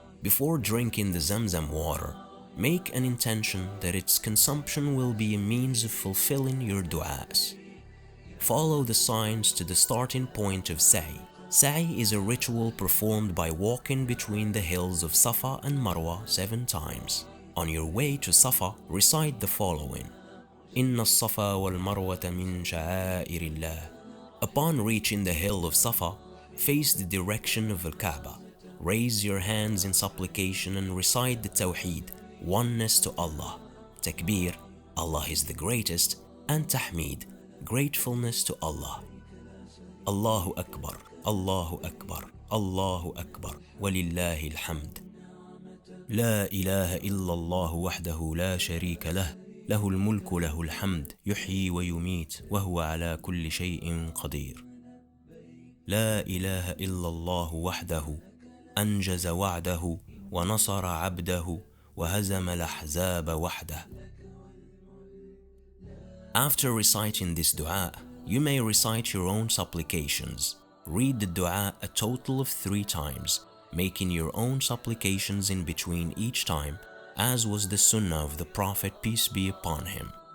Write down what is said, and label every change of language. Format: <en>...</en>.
<en>Before drinking the Zamzam water, make an intention that its consumption will be a means of fulfilling your du'as. Follow the signs to the starting point of sa'i. Sa'i is a ritual performed by walking between the hills of Safa and Marwa 7 times. On your way to Safa, recite the following.</en> <ar>إن الصفا والمروة من شعائر الله.</ar> <en>Upon reaching the hill of Safa, face the direction of Al-Kaaba. Raise your hands in supplication and recite the Tawheed, oneness to Allah. Takbir, Allah is the greatest, and Tahmeed, gratefulness to Allah.</en> <ar>Allahu Akbar, Allahu Akbar, Allahu Akbar, walillahi alhamd. La ilaha illallah wahdahu la sharika lah. له الملك له الحمد يحيي ويميت وهو على كل شيء قدير. لا إله إلا الله وحده أنجز وعده ونصر عبده وهزم الأحزاب وحده.</ar> <en>After reciting this dua, you may recite your own supplications. Read the dua a total of 3 times, making your own supplications in between each time, as was the sunnah of the Prophet, peace be upon him.</en>